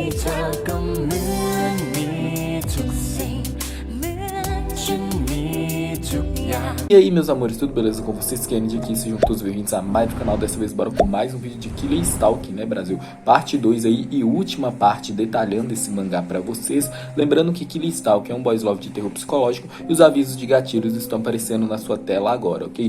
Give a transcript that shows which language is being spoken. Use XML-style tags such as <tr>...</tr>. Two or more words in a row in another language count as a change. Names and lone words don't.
<th>ธอก็เหมือนมีทุกสิ่งเหมือนฉันมีทุกอย่าง</th> <pt>E aí, meus amores, tudo beleza com vocês? Kennedy aqui, sejam todos bem-vindos a mais do canal. Dessa vez bora com mais um vídeo de Killer Stalking, né, Brasil? Parte 2 aí e última parte detalhando esse mangá pra vocês. Lembrando que Killer Stalking é um boys love de terror psicológico e os avisos de gatilhos estão aparecendo na sua tela agora, ok?</pt>